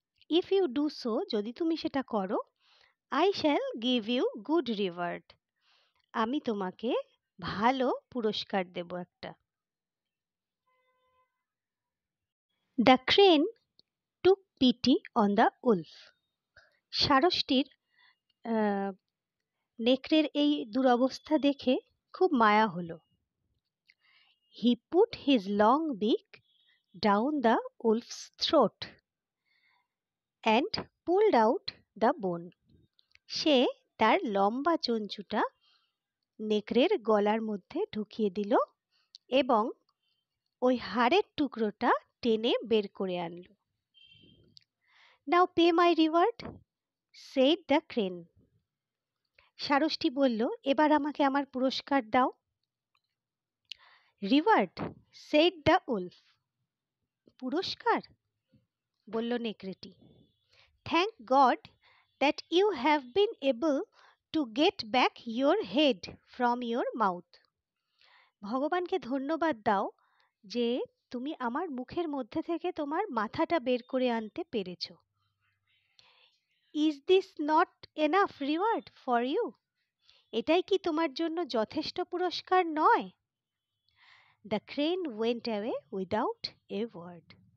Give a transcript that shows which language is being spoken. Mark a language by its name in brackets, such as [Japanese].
[English] if you do so, [Bangla] যদি তুমি সেটা করো, [English] I shall give you good reward, [Bangla] আমি তোমাকে ভালো পুরস্কার দেব একটা। [English] The crane took pity on the wolf. [Bangla] সারসটির নেকড়ের এই দুরবস্থা দেখে খুব মায়া হলো। [English] He put his long beak down the wolf's throat and pulled out the bone. [Bangla] সে তার লম্বা চঞ্চুটা নেকড়ের গলার মধ্যে ঢুকিয়ে দিল এবং ওই হাড়ের টুকরোটা টেনে বের করে আনলো। [English] Now pay my reward, said the crane. [Bangla] সারসটি বলল, এবার আমাকে আমার পুরস্কার দাও। [English] Reward, said the wolf. [Bangla] পুরস্কার? বলল নেকড়েটি। [English] Thank God that you have been able to get back your head from your mouth. [Bangla] ভগবানকে ধন্যবাদ দাও যে তুমি আমার মুখের মধ্যে থেকে তোমার মাথাটা বের করে আনতে পেরেছো। [English] Is this not enough reward for you? [Bangla] এটাই কি তোমার জন্য যথেষ্ট পুরস্কার নয়? [English] The crane went away without a word.